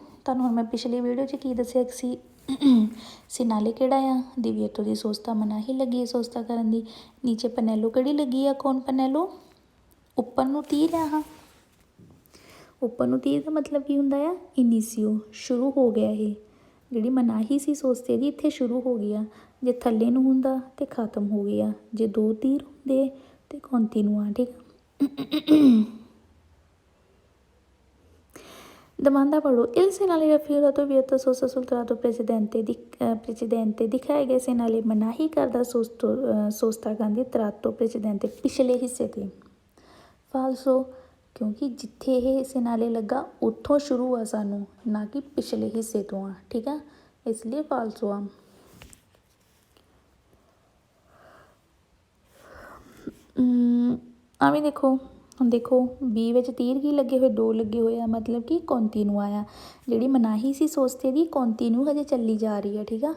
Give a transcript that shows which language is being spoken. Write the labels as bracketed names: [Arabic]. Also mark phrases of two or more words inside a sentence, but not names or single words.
[Punjabi] ਤੁਹਾਨੂੰ ਹੁਣ ਮੈਂ ਪਿਛਲੀ ਵੀਡੀਓ 'ਚ ਕੀ ਦੱਸਿਆ ਸੀ, segnale ਕਿਹੜਾ ਆ [Italian] divieto di sosta [Punjabi] ਮਨਾਹੀ ਲੱਗੀ ਹੈ ਸੋਸਤਾ ਕਰਨ ਦੀ, ਨੀਚੇ ਪਨੈਲੋ ਕਿਹੜੀ ਲੱਗੀ ਆ, ਕੌਣ ਪਨੈਲੋ, ਉੱਪਰ ਨੂੰ ਤੀਰ ਆ, ਹਾਂ ਉੱਪਰ ਨੂੰ ਤੀਰ ਦਾ ਮਤਲਬ ਕੀ ਹੁੰਦਾ ਆ, ਇਨੀਸੀਓ, ਸ਼ੁਰੂ ਹੋ ਗਿਆ, ਇਹ ਜਿਹੜੀ ਮਨਾਹੀ ਸੀ ਸੋਸਤੇ ਦੀ ਇੱਥੇ ਸ਼ੁਰੂ ਹੋ ਗਈ ਆ, ਜੇ ਥੱਲੇ ਨੂੰ ਹੁੰਦਾ ਤਾਂ ਖਤਮ ਹੋ ਗਿਆ, ਜੇ 2 ਤੀਰ ਹੁੰਦੇ ਤਾਂ ਕੰਟੀਨਿਊ, ਠੀਕ ਆ। [Italian] Domanda ਪੜ੍ਹੋ, il segnale raffigurato vieta sosta sul tratto precedente। [Punjabi] ਦਿਖਾਇਆ ਗਿਆ segnale ਮਨਾਹੀ ਕਰਦਾ ਸੋਸਤਾ ਕਰਨ ਦੀ [Italian] tratto precedente [Punjabi] ਪਿਛਲੇ ਹਿੱਸੇ 'ਤੇ ਫਾਲਸੋ, ਕਿਉਂਕਿ ਜਿੱਥੇ ਇਹ segnale ਲੱਗਾ ਉੱਥੋਂ ਸ਼ੁਰੂ ਆ ਸਾਨੂੰ, ਨਾ ਕਿ ਪਿਛਲੇ ਹਿੱਸੇ ਤੋਂ ਆ, ਠੀਕ ਆ, ਇਸ ਲਈ ਫਾਲਸੋ ਆ। ਆ ਵੀ ਦੇਖੋ, ਹੁਣ ਦੇਖੋ ਬੀ ਵਿੱਚ ਤੀਰ ਕੀ ਲੱਗੇ ਹੋਏ, 2 ਲੱਗੇ ਹੋਏ ਆ, ਮਤਲਬ ਕਿ ਕੰਟੀਨਿਊ ਆ, ਜਿਹੜੀ ਮਨਾਹੀ ਸੀ ਸੋਸਤੇ ਦੀ ਕੰਟੀਨਿਊ ਹਜੇ ਚੱਲੀ ਜਾ ਰਹੀ ਹੈ, ਠੀਕ ਆ।